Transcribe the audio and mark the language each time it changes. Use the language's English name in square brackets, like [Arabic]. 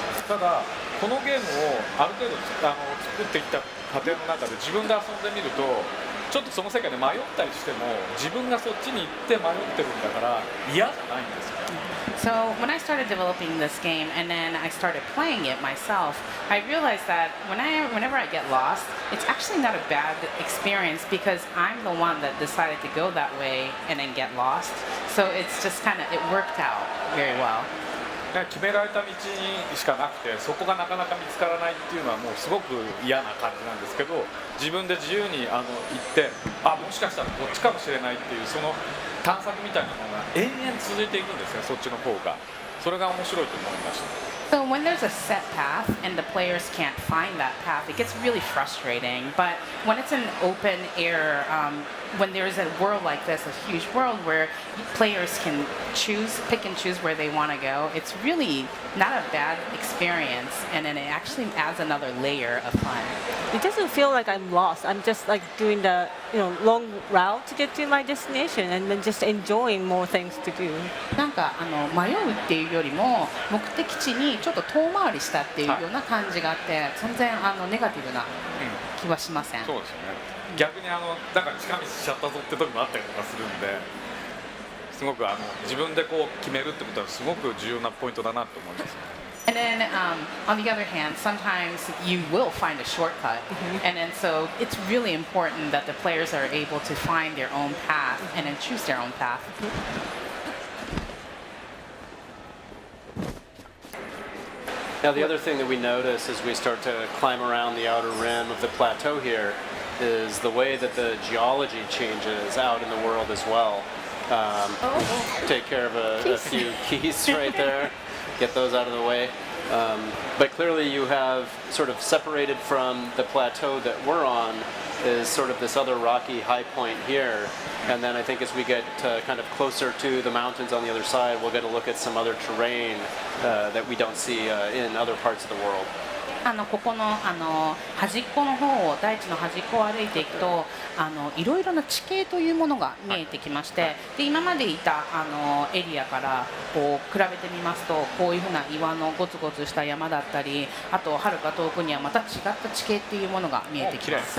[Japanese] ただこのゲームをある程度作ってきた過程の中で自分で遊んでみるとちょっとその世界で迷ったりしても自分がそっちに行って迷ってるんだから嫌じゃないんですよ。 [English] So when I started developing this game and then I started playing it myself, I realized that whenever I get lost, it's actually not a bad experience because I'm the one that decided to go that way and then get lost. So it's just it worked out very well. [Japanese] 決められた道にしかなくてそこがなかなか見つからないっていうのはもうすごく嫌な感じなんですけど、自分で自由に行ってもしかしたらこっちかもしれないっていうその探索みたいなものが延々続いていくんですよ、そっちの方が。それが面白いと思いました。 [English] So when there's a set path and the players can't find that path, it gets really frustrating. But when it's an open air, when there's a world like this, a huge world where players can pick and choose where they want to go, it's really not a bad experience, and then it actually adds another layer of fun. It doesn't feel like I'm lost. I'm just like doing the long route to get to my destination and then just enjoying more things to do. [Japanese] なんか迷うっていうよりも目的地にちょっと遠回りしたっていうような感じがあって全然ネガティブな気はしません。そうですよね。逆になんか近道しちゃったぞって時もあったりとかするんですごく自分でこう決めるってことはすごく重要なポイントだなと思います。 [English] And then on the other hand, sometimes you will find a shortcut, and then so it's really important that the players are able to find their own path and then choose their own path. Now, the other thing that we notice as we start to climb around the outer rim of the plateau here is the way that the geology changes out in the world as well. Take care of a few keys right there, get those out of the way. But clearly you have sort of separated from the plateau that we're on is sort of this other rocky high point here. And then I think as we get kind of closer to the mountains on the other side, we'll get a look at some other terrain that we don't see in other parts of the world. [Japanese] ここの端っこの方を大地の端っこを歩いていくといろいろな地形というものが見えてきまして、で今までいたエリアからこう比べてみますとこういうふうな岩のゴツゴツした山だったり、あとはるか遠くにはまた違った地形っていうものが見えてきます。